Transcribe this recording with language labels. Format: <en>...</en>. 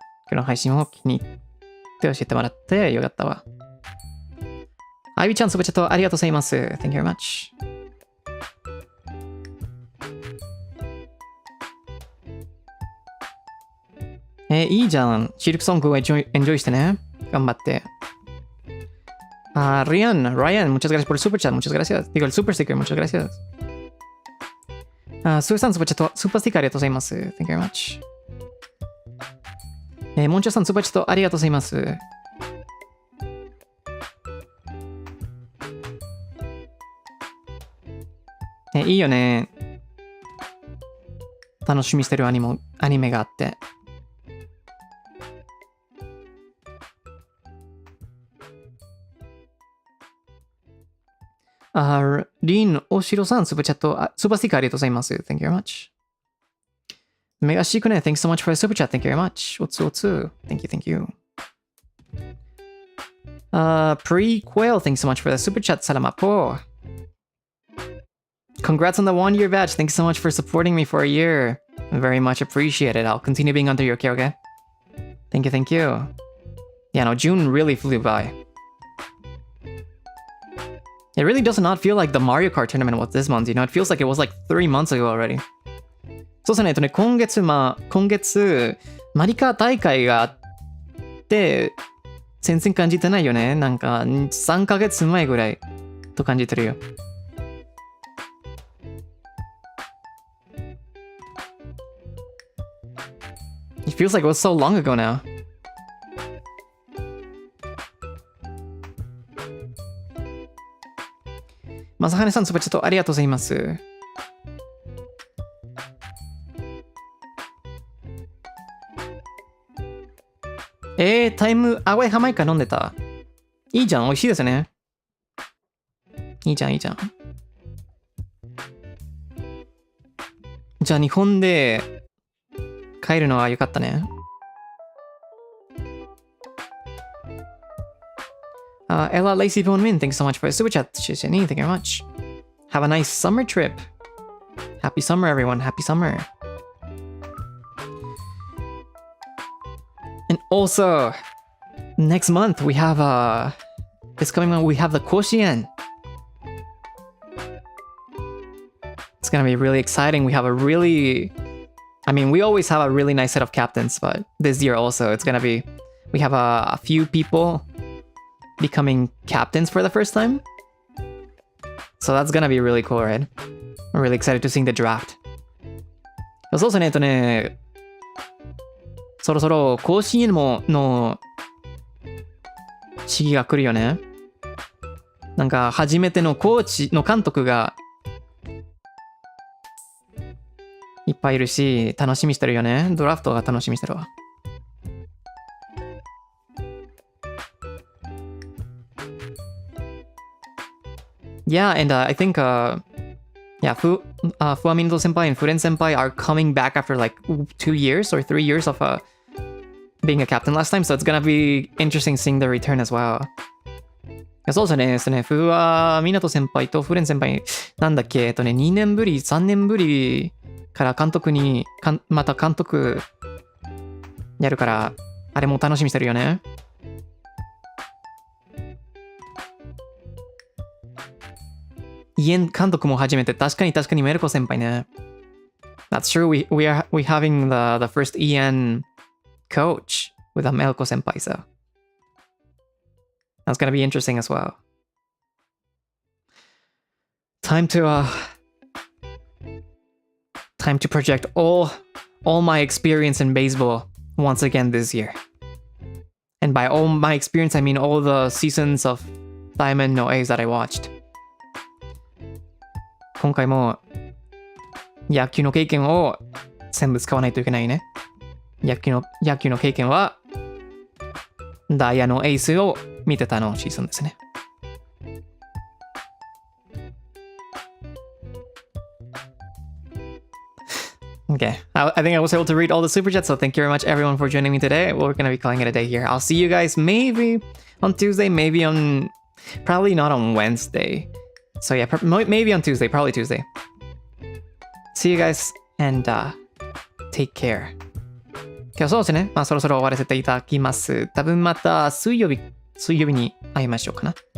<ja>今日の配信を気に入って教えてもらってよかったわ。アイビちゃん、スーパーチャットありがとうございます。</ja> <en>Thank you very much.</en> <ja>いいじゃん。シルクソングをエンジョイしてね。頑張って。</ja> <es>Ryan, muchas gracias por el super chat. Muchas gracias. Digo, el super sticker, muchas gracias.</es> <ja>スーさん、スーパーチャット、スーパースティッカーありがとうございます。</ja> <en>Thank you very much.</en> <ja>モンチョさん、スーパーチャットありがとうございます。いいよね。楽しみしてるアニメがあって。リン・オシロさん、スーパーチャット、スーパースティッカーありがとうございます。</ja> <en>Thank you very much. メガシークネ、thanks so much for the super chat. Thank you very much.</en> <ja>おつおつ。</ja> <en>Thank you, thank you. Prequel, thanks so much for the super chat.</en> <tl>Salamat po.</tl> <en>Congrats on the 1-year badge. Thanks so much for supporting me for a year. Very much appreciated. I'll continue being under your care, okay? Thank you, thank you. Yeah, no, June really flew by. It really does not feel like the Mario Kart tournament was this month, you know? It feels like it was like 3 months ago already.</en> <ja>そうですね、今月、マリカ大会があって、全然感じてないよね。なんか、3ヶ月前ぐらいと感じてるよ。 It feels like it was so long ago now. まさはねさん、スーパーチャットありがとうございます。タイムアウェイハマイカ飲んでた。いいじゃん、美味しいですね。いいじゃん、いいじゃん。じゃあ日本で帰るのはよかったね。</ja> <en>Ella Lacey Bone Min, thanks so much for the super chat. Thank you very much. Have a nice summer trip. Happy summer, everyone. Happy summer. And also, next month we have this coming month we have the Koshien. It's gonna be really exciting. We have we always have a really nice set of captains, but this year also it's gonna be, we have a few people becoming captains for the first time. So that's gonna be really cool, right? I'm really excited to see the draft.</en> <ja>そうですね、そろそろ甲子園の試技が来るよね。なんか初めてのコーチの監督がぱいいるし、楽しみしてるよね。ドラフトが楽しみしてるわ。</ja> <en>Yeah, and I think, yeah, Fuamindo Senpai and Furen Senpai are coming back after like 2 years or 3 years of being a captain last time, so it's gonna be interesting seeing the return as well.</en> <ja>そうですね。フワミナト先輩とフレン先輩、なんだっけ、2年ぶり、3年ぶりから監督に、また監督やるから、あれも楽しみにしてるよね。イエン監督も初めて、確かにメルコ先輩ね。</ja> <en>That's true, we're having the first EN coach with a Melko senpai, so that's gonna be interesting as well. Time to project all my experience in baseball once again this year. And by all my experience, I mean all the seasons of Diamond no A's that I watched.</en> <ja>今回も野球の経験を全部使わないといけないね。野球の経験はダイヤのエースを見てたのシーズンですね。</ja> <en>Okay, I think I was able to read all the super chats, so thank you very much everyone for joining me today. We're gonna be calling it a day here. I'll see you guys maybe on Tuesday, maybe on... probably not on Wednesday. So yeah, maybe on Tuesday, probably Tuesday. See you guys, and take care.</en> <ja>今日そうですね。まあそろそろ終わらせていただきます。多分また水曜日に会いましょうかな。</ja>